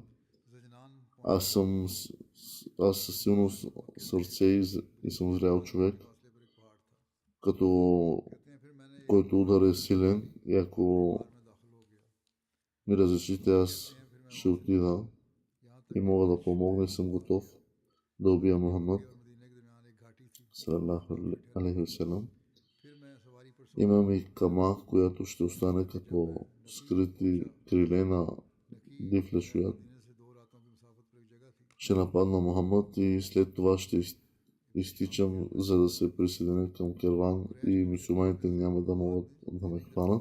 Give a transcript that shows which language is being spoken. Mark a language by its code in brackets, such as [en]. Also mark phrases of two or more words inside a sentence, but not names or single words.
[bg] Аз със силно сърце и съм зрял човек, който удар е силен, и ако ми разрешите, аз ще отида и мога да помогна и съм готов да убия Мухаммад [ar] صلى الله عليه وسلم. [bg] Имам и кама, която ще остане като скрити криле на див лешоят. Ще нападна Мухаммад и след това ще изтичам, за да се присъединя към керван и мюсюлманите няма да могат да ме хванат.